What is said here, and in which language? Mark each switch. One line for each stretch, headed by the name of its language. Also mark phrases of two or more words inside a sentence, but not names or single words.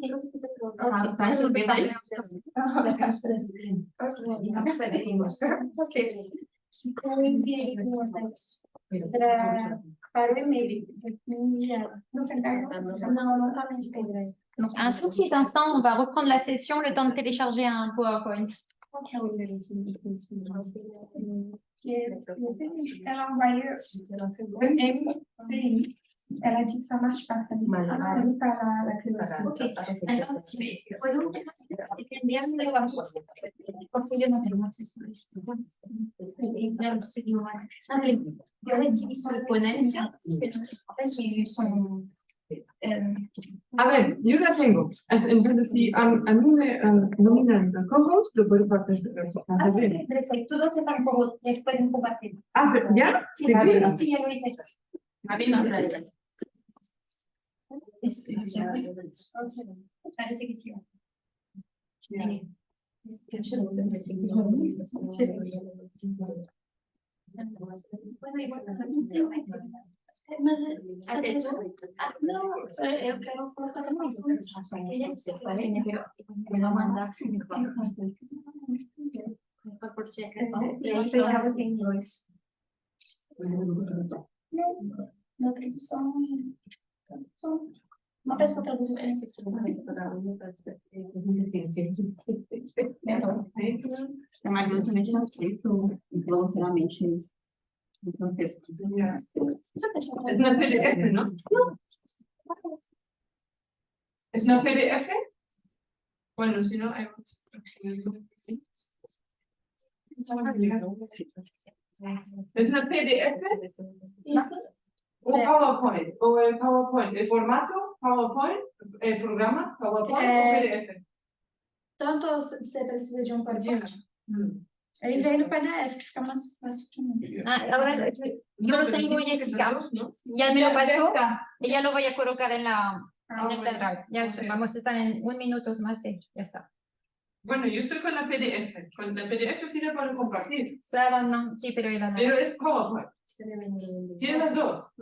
French: Donc, un tout petit instant, on va reprendre la session, le temps de télécharger un PowerPoint. Elle a dit que ça marche pas.
Spanish: Yo recibí su ponencia,
French: j'ai eu son...
Spanish: A ver, yo la tengo. Entonces, si a mí me nominan a co-host, lo puedo participar. Todos están como, pueden compartir. Ah, pero ¿ya? Sí, ya lo hice. Parece que sí.
Portuguese: Até tu? Não, eu quero colocar também.
Spanish: Ella no se puede, pero me va a mandar por si acaso.
Portuguese: E aí ela tem dois. Na tradução. Uma pessoa traduziu esse É uma grande não feito voluntariamente no contexto.
Spanish: Es una PDF, ¿no? ¿Es una PDF? Bueno, si no, hay... ¿Es una PDF? O PowerPoint, o el PowerPoint, el formato, PowerPoint, el programa, PowerPoint o PDF.
Portuguese: Tanto você precisa de um PowerPoint. Aí vem no PDF, que fica mais fácil para mim.
Spanish: Ahora yo lo tengo, Jessica. ¿No? Ya me lo pasó. está. Y ya lo voy a colocar en en el bueno. pendrive. Ya Sí. vamos a estar en 1 minuto más y ya está. Bueno, yo estoy con la PDF. Con la PDF sirve para compartir. Claro, no, sí, pero iba a Pero es PowerPoint. Tiene las dos, ¿no?